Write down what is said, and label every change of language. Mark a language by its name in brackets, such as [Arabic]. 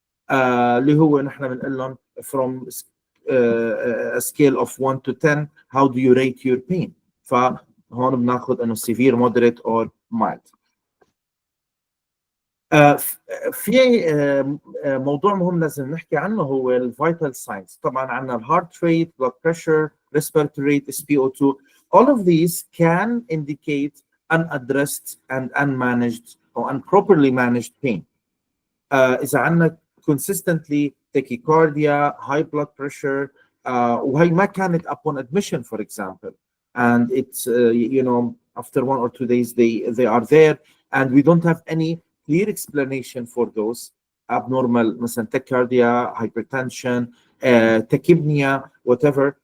[Arabic] اللي هو نحن بنقول لهم [English] from a scale of 1 to 10, how do you rate your pain? [Arabic] فهون بناخذ انه severe, moderate or mild. في موضوع مهم لازم نحكي عنه هو الفيتال ساينز. طبعا عندنا الهارت ريت, blood pressure, respiratory rate, SpO2. [English] All of these can indicate unaddressed and unmanaged or improperly managed pain. إذا عندنا consistently tachycardia, high blood pressure, [Arabic] وهي ما كانت [English] upon admission, for example, and it's after 1 or 2 days they are there, and we don't have any clear explanation for those abnormal مثلا tachycardia, hypertension, tachypnea, whatever.